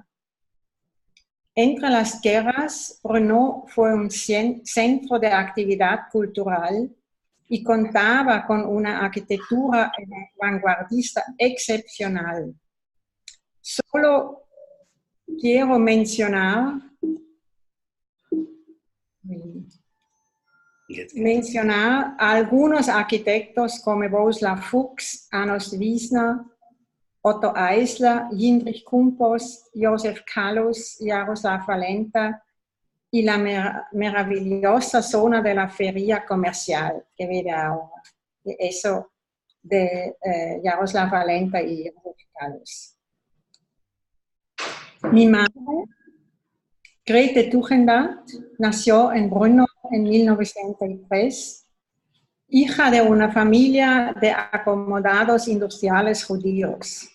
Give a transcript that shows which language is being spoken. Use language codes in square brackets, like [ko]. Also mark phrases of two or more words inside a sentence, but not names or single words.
[es] Entre las guerras, Brno fue un centro de actividad cultural y contaba con una arquitectura vanguardista excepcional. Solo quiero mencionar a algunos arquitectos como Bohuslav Fuchs, Amos Wiesner, Otto Eisler, Jindřich Kumpos, Josef Kalus, Jaroslav Valenta y la maravillosa zona de la feria comercial que vive ahora. Eso de Jaroslav Valenta y Josef Kalus. Mi madre, Grete Tugendhat, nació en Brno en 1903, hija de una familia de acomodados industriales judíos.